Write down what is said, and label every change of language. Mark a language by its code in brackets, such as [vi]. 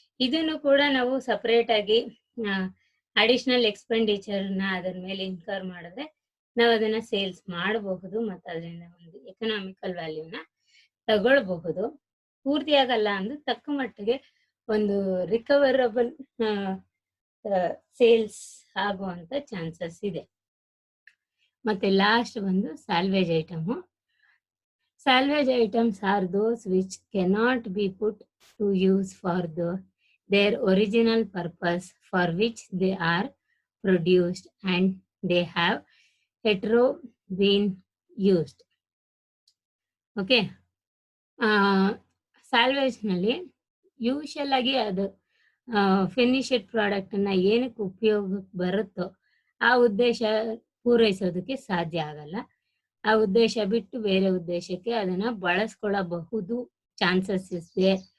[kn] ಇದನ್ನು ಕೂಡ ನಾವು ಸಪ್ರೇಟಾಗಿ ಅಡಿಷ್ನಲ್ ಎಕ್ಸ್ಪೆಂಡಿಚರ್ನ ಅದರ ಮೇಲೆ ಇನ್ಕರ್ ಮಾಡಿದ್ರೆ ನಾವು ಅದನ್ನು ಸೇಲ್ಸ್ ಮಾಡಬಹುದು ಮತ್ತು ಅದರಿಂದ ಒಂದು ಎಕನಾಮಿಕಲ್ ವ್ಯಾಲ್ಯೂನ ತಗೊಳ್ಬಹುದು. ಪೂರ್ತಿ ಆಗಲ್ಲ ಅಂದ್ರೆ ತಕ್ಕ ಮಟ್ಟಿಗೆ ಒಂದು ರಿಕವರಬಲ್ ಸೇಲ್ಸ್ ಆಗುವಂತ ಚಾನ್ಸಸ್ ಇದೆ. ಮತ್ತೆ ಲಾಸ್ಟ್ ಬಂದು salvage item. [en] Salvage items are those which cannot be put to use for their original purpose for which they are produced and they have hetero been used. Okay. [kn] ಸ್ಯಾಲ್ವೇಜ್ನಲ್ಲಿ usual ಆಗಿ ಅದು finished ಪ್ರಾಡಕ್ಟನ್ನು ಏನಕ್ಕೆ ಉಪಯೋಗಕ್ಕೆ ಬರುತ್ತೋ ಆ ಉದ್ದೇಶ ಪೂರೈಸೋದಕ್ಕೆ ಸಾಧ್ಯ ಆಗಲ್ಲ. ಆ ಉದ್ದೇಶ ಬಿಟ್ಟು ಬೇರೆ ಉದ್ದೇಶಕ್ಕೆ ಅದನ್ನು ಬಳಸ್ಕೊಳ್ಳಬಹುದು, ಚಾನ್ಸಸ್ ಇದೆ.